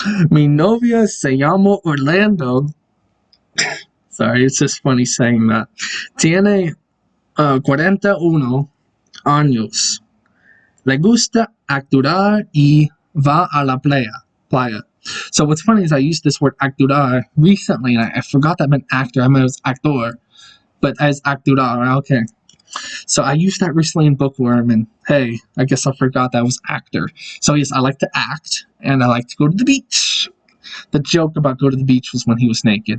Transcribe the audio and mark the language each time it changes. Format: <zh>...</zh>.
<es>Mi novia se llama Orlando.</es> <en>Sorry, it's just funny saying that.</en> <es>Tiene 41 años. Le gusta actuar y va a la playa.</es> <en>So what's funny is I used this word actuar recently, and I forgot that meant actor. I meant it was actor, but as actuar, okay. So I used that recently in Bookworm, and hey, I guess I forgot that was actor. So yes, I like to act, and I like to go to the beach. The joke about go to the beach was when he was naked.</en>